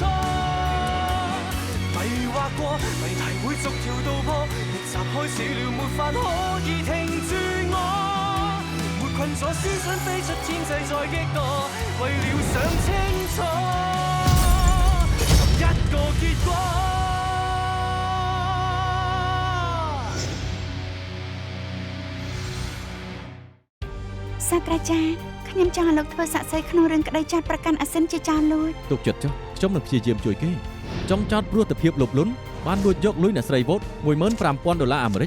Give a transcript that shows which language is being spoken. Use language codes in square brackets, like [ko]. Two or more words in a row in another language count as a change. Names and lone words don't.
[yue] 迷惑過，謎題會逐條道破，逆襲開始了，沒法可以停住我。沒困咗思想飛出天際再激墮，為了想清楚同一個結果。 [km] សាស្ត្រាចារ្យខ្ញុំចង់ឲ្យលោកធ្វើសាកសីក្នុងរឿងក្តីចោទប្រកាន់អាសិនជាចោរលួច ទុកចិត្តចុះខ្ញុំនឹងព្យាយាមជួយគេចង់ចោទព្រោះតែភាពលោភលន់បានលួចយកលុយអ្នកស្រីវ៉ូត$15,000អាមេរិក